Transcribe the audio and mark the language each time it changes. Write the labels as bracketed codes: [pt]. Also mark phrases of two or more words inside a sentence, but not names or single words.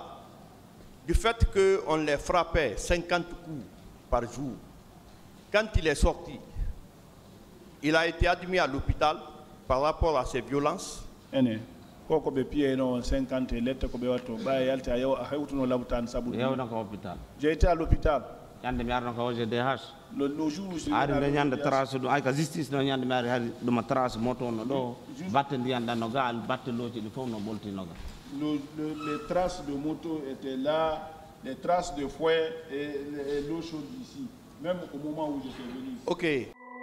[fr] Du fait qu'on les frappait 50 coups par jour, quand il est sorti, il a été admis à l'hôpital par rapport à ces violences. J'ai été à l'hôpital. [ff] yande mi arno ko OGDH [fr] le jour où je [ff] ari nde ñande trace ɗum ay ka justice no ñande mi ari hari ɗuma trace moto no ɗo batte ndiyanɗa no gal batte looci ɗi fof no ɓoltinoga [fr] les traces de moto étaient là, les traces de fouet et l'eau chaude ici, même au moment où j'étais venu. Ok.